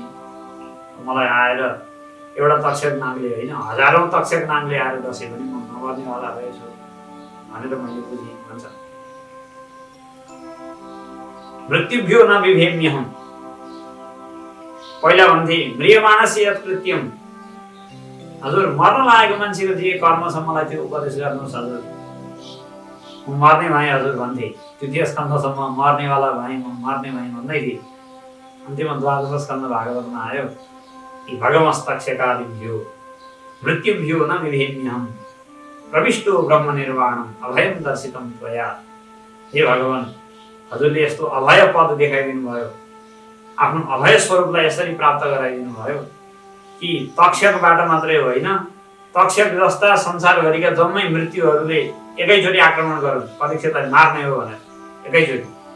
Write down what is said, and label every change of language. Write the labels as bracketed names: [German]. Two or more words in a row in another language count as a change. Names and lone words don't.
[Nepali] मलाई आएर एउटा तक्षक नागले होइन, हजारौँ तक्षक नागले आएर दसे पनि म नमर्नेवाला रहेछु भनेर मैले बुझेँ भन्छ। [Sanskrit] मृत्युभ्यो न बिभेम्यहम्। [Nepali] पहिला भन्थे [Sanskrit] म्रियमाणस्य यत् कृत्यम, [Nepali] हजुर मर्न लागेको मान्छेको जे कर्म छ मलाई त्यो उपदेश गर्नुहोस् हजुर। म मर्ने भएँ हजुर भन्थे। तृतीय स्कन्धसम्म मर्नेवाला भएँ, म मर्ने भएँ भन्दै थिएँ। अन्तिममा द्वादश स्कन्ध भागवतमा आयो कि [Sanskrit] भगवस्तक्षकादिभ्यो मृत्युभ्यो न बिभेम्यहम् प्रविष्टो ब्रह्म निर्वाणम् अभयं दर्शितं त्वया। [Nepali] हे भगवान, हजुरले यस्तो अभय पद देखाइदिनु भयो, आफ्नो अभय स्वरूपलाई यसरी प्राप्त गराइदिनु भयो कि तक्षकबाट मात्रै होइन, तक्षक जस्ता संसारभरिका जम्मै मृत्युहरूले एकैचोटि आक्रमण गरून्, परीक्षितलाई मार्ने हो भनेर एकैचोटि।